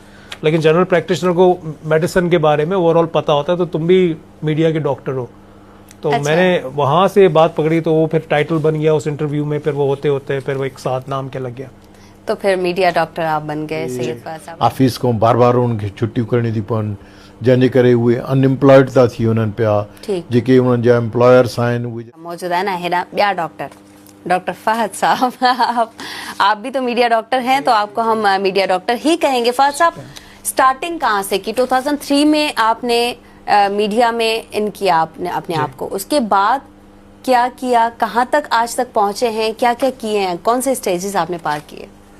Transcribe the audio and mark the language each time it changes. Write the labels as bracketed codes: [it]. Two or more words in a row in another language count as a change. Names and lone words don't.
[ur] लेकिन [en] general practitioner [ur] کو میڈیسن کے بارے میں اوورآل پتا ہوتا ہے. تو تم بھی میڈیا کے ڈاکٹر ہو. تو اچھا. میں نے وہاں سے بات پکڑی، تو وہ پھر ٹائٹل بن گیا اس انٹرویو میں. پھر وہ ہوتے ہوتے پھر وہ ایک ساتھ نام کے لگ گیا, تو پھر [en] media doctor [ur] آپ بن گئے. सैयद फहद साहब, [sd] ऑफिस को बार बार उनखे छुट्टियूं करणी थी पवनि, जंहिंजे करे उहे अनएम्प्लॉयड था थी वञनि पिया। जेके उन्हनि जा एम्प्लॉयर्स आहिनि उहे [ur] موجود ہے نا, [sd] हेॾा ॿिया [ur] ڈاکٹر فہد صاحب، آپ بھی تو [en] media doctor [ur] ہیں، تو آپ کو ہم [en] media doctor [ur] ہی کہیں گے. فہد صاحب، اسٹارٹنگ کہاں سے کی؟ 2003 میں آپ نے میڈیا میں ان کیا آپ نے اپنے آپ کو، اس کے بعد کیا کیا، کہاں تک آج تک پہنچے ہیں، کیا کیا کیے ہیں، کون سے اسٹیجز آپ نے پار کیے?